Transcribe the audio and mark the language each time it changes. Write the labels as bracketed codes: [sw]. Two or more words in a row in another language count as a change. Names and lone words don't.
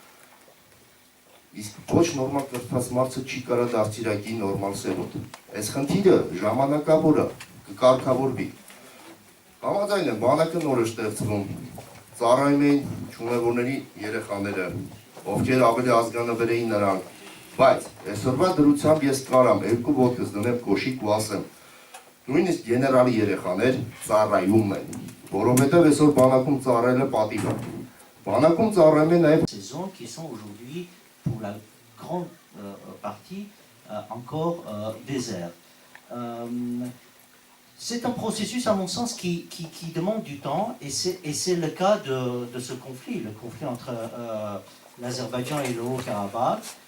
[hy] իսկ ոչ նորմալ կրթված մարդը չի կարա դաստիարակի նորմալ սերունդ։ Այս խնդիրը ժամանակավոր է, կկարգավորվի։ Համաձայն եմ, բանակը նոր է ստեղծվում, ծառայում էին չունևորների երեխաները, ովքեր ավելի ազգանվեր էին նրանք, բայց այսօրվա դրությամբ ես կարամ երկու ոտքս դնեմ կոշիկ ու ասեմ, նույնիսկ գեներալի երեխաներ ծառայում են, որովհետև այսօր բանակում ծառայելը պատիվ է։ Բանակում ծառայում են նաև [fr] saisons qui sont aujourd'hui pour la grande partie encore déserts. C'est un processus, à mon sens, qui demande du temps, et c'est le cas de ce conflit, le conflit entre l'Azerbaïdjan et le Haut-Karabakh.